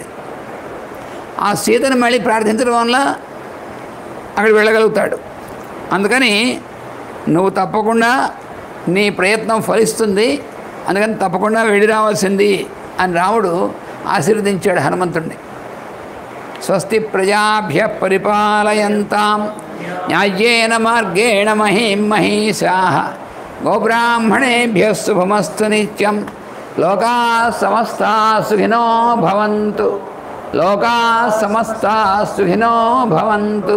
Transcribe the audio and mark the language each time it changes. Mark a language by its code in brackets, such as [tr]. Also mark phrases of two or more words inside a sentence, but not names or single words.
[te] ఆ సీతని మళ్ళీ ప్రార్థించడం వల్ల అక్కడ వెళ్ళగలుగుతాడు. అందుకని నువ్వు తప్పకుండా నీ ప్రయత్నం ఫలిస్తుంది, అందుకని తప్పకుండా వెళ్ళి రావాల్సింది అని రాముడు ఆశీర్వదించాడు హనుమంతుడిని. [sa] స్వస్తి ప్రజాభ్య పరిపాలయంతాం న్యాయేన మార్గేణ మహీం మహీషాః గోబ్రాహ్మణేభ్యః శుభమస్తు నిత్యం. లోకాః సమస్తాః సుఖినో భవంతు. లోకాః సమస్తాః సుఖినో భవంతు.